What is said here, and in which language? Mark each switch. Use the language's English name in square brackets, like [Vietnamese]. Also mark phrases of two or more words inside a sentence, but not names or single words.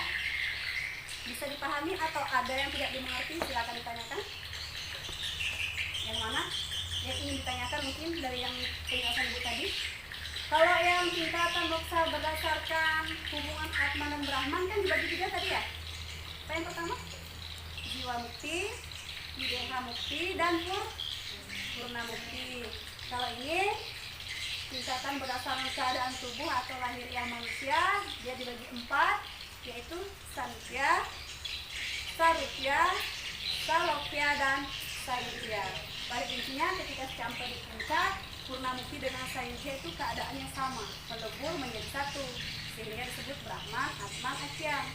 [Indonesian] Bisa dipahami atau ada yang tidak dimengerti? Silakan ditanyakan. Yang mana? Yang ingin ditanyakan mungkin dari yang penjelasan Ibu tadi. Kalau yang tingkatan moksa berdasarkan hubungan Atman dan Brahman kan dibagi tiga tadi ya. Apa yang pertama? Jiwa mukti, Videha mukti, dan purna mukti. Kalau ini tingkatan berdasarkan keadaan tubuh atau lahiriah manusia, dia dibagi 4, yaitu Sankhya, Sarupya, Salokya, dan Sayujya. Pada intinya ketika sampai di puncak, purna mukti dengan Sayujya itu keadaannya sama, melebur menjadi satu, sehingga disebut Brahman, Atman, Aikyam.